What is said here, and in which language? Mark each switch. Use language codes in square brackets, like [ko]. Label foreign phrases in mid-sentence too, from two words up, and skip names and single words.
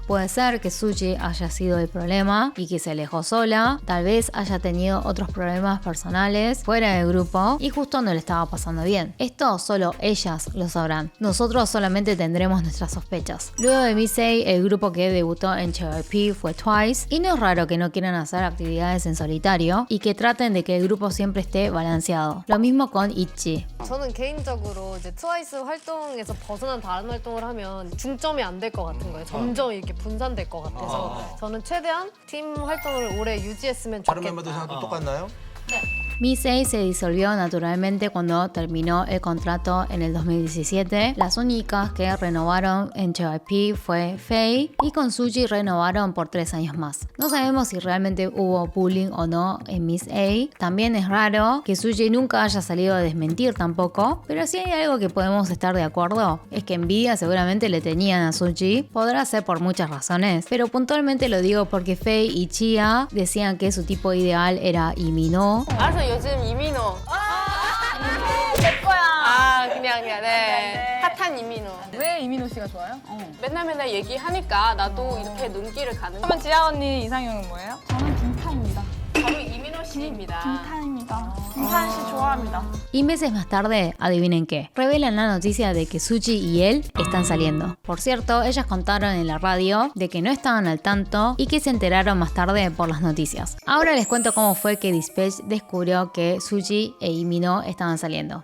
[es] Puede ser que Suji haya sido el problema y que se alejó sola, tal vez haya tenido otros problemas personales fuera del grupo y justo no le estaba pasando bien. Esto solo ellas lo sabrán. Nosotros solamente tendremos nuestras sospechas. Luego de Missei, el grupo que debutó en JYP fue Twice, y no es raro que no quieran hacer actividades en solitario y que traten de que el grupo siempre esté balanceado. Lo mismo con ITZY. [ko] 저는 개인적으로 이제 트와이스 활동에서 벗어난 다른 활동을 하면 중점이 안 될 것 같은 거예요. 점점 이렇게 분산될 것 같아서 저는 최대한 팀 활동을 오래 유지했으면 다른 좋겠다. 멤버들 생각도 똑같나요? [es] Missei se disolvió naturalmente cuando terminó el contrato en el 2017. Las únicas que renovaron en JYP fue Faye, y con Suji renovaron por 3 años más. No sabemos si realmente hubo bullying o no en Miss A. También es raro que Suji nunca haya salido a desmentir tampoco, pero si hay algo que podemos estar de acuerdo es que envidia seguramente le tenían a Suji. Podrá ser por muchas razones, pero puntualmente lo digo porque Faye y Chia decían que su tipo ideal era Lee Min-ho. [ko] 알았어, 요즘 이민호. 내 거야. 그냥 네. 핫한 이민호. 왜 이민호 씨가 좋아요? 맨날 얘기하니까 나도 이렇게 눈길을 가는. 그러면 지아 언니 이상형은 뭐예요? 저는 김타입니다. 바로 이민호 씨입니다. 김타입니다. 김타현 씨 좋아합니다. [es] Y meses más tarde, adivinen qué, revelan la noticia de que Suji y él están saliendo. Por cierto, ellas contaron en la radio de que no estaban al tanto y que se enteraron más tarde por las noticias. Ahora les cuento cómo fue que Dispatch descubrió que Suji e Lee Min-ho estaban saliendo.